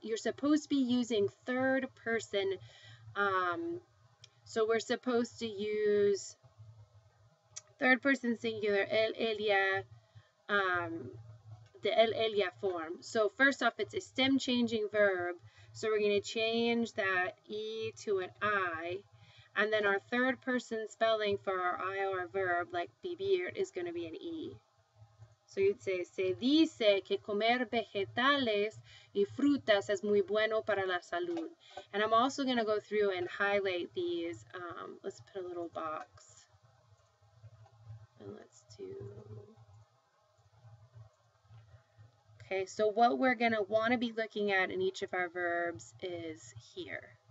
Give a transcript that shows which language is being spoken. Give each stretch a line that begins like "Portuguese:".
English: You're supposed to be using third person, so we're supposed to use third person singular, él, ella, the él, ella form. So first off, it's a stem changing verb, so we're going to change that E to an I, and then our third person spelling for our IR verb, like vivir, is going to be an E. So you'd say,
Spanish: se dice que comer vegetales y frutas es muy bueno para la salud.
English: And I'm also going to go through and highlight these. Let's put a little box. And let's do... Okay, so what we're going to want to be looking at in each of our verbs is here.